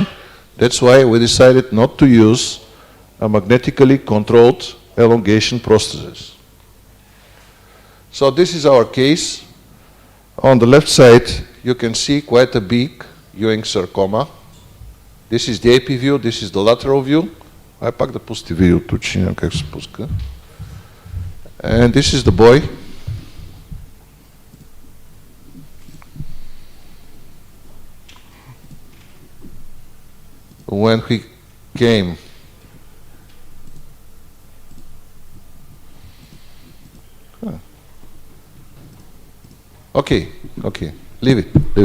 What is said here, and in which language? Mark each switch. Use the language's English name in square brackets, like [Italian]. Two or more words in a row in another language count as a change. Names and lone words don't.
[English] That's why we decided not to use a magnetically controlled elongation prosthesis. So this is our case. On the left side, you can see quite a big Ewing sarcoma. This is the AP view, this is the lateral view. [Bulgarian] Ай пак да пусти видеото, че няма как се пуска. [English] And this is the boy. When he came Okay, leave it.